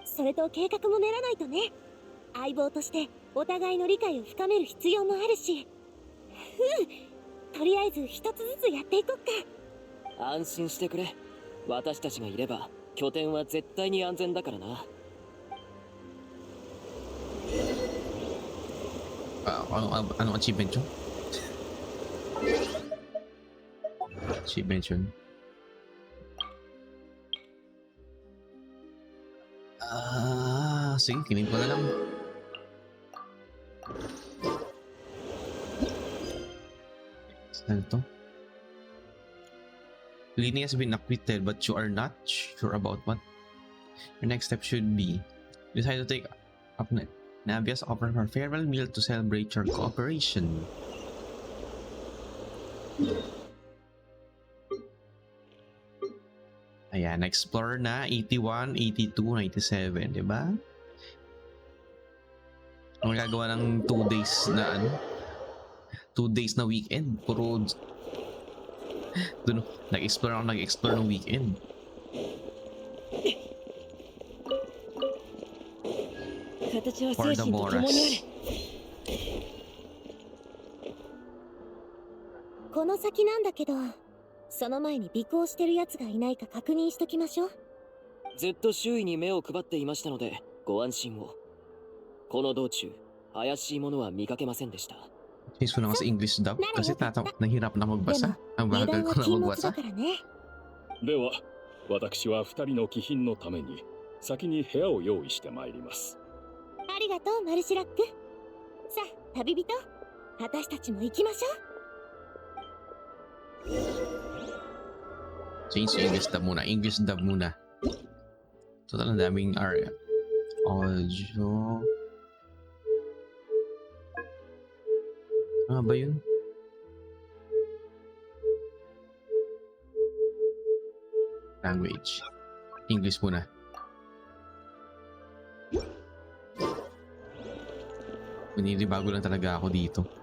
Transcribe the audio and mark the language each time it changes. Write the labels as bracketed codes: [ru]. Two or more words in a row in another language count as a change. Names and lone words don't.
[ja] それと計画も練らないとね。相棒としてお互いの理解を深める必要もあるし。とりあえず一つずつやっていこっか。安心してくれ。私たちがいれば拠点は絶対に安全だからな。 [tl] Ano achievement yun? Achievement yun. Sige, kinin ko na lang. Saan to? [en] Lini has been acquitted, but you are not sure about what? Your next step should be decide to take up Navia's offer her farewell meal to celebrate your cooperation. [tl] Ayan, explore na 81, 82, 97, diba? Ang gagawa ng 2 days na ano? 2 days na weekend. Puro dun, nag-explore ng weekend. [en] For the Boras. [ja] この先なんだけど、その前に尾行してる奴がいないか確認しときましょう。ずっと周囲に目を配っていましたので、ご安心を。この道中、怪しいものは見かけませんでした。 [tl] Change ko na nga sa [en] English dub [tl] kasi nahirap na magbasa. Ang [ja] 油 [tl] bagal [ja] 断 [tl] ko [ja] は [tl] na [ja] 禁物 [tl] magbasa. [ja] だからね。では私は2人の貴賓のために先に部屋を用意してまいります。ありがとう、マルシュラック。さあ、旅人、私たちも行きましょう。 [en] Change to English dub muna. English dub [tl] muna. Total, ang daming audio. Ano ba yun? Language. English muna. Maninibago lang talaga ako dito.